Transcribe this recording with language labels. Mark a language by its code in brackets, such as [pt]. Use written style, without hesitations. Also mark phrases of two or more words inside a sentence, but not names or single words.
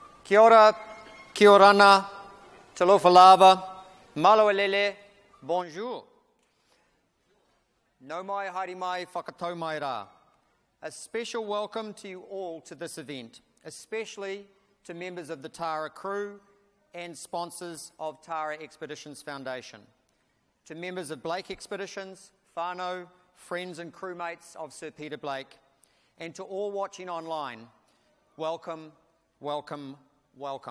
[mi] Kia ora, [rar] kia orana, [sm] talofa lava, [mi] maloelele, bonjour. No mai, haere mai, whakatau mai rā. [en] A special welcome to you all to this event, especially to members of the Tara crew and sponsors of Tara Expeditions Foundation, to members of Blake Expeditions, whānau, friends and crewmates of Sir Peter Blake, and to all watching online, welcome, welcome, welcome.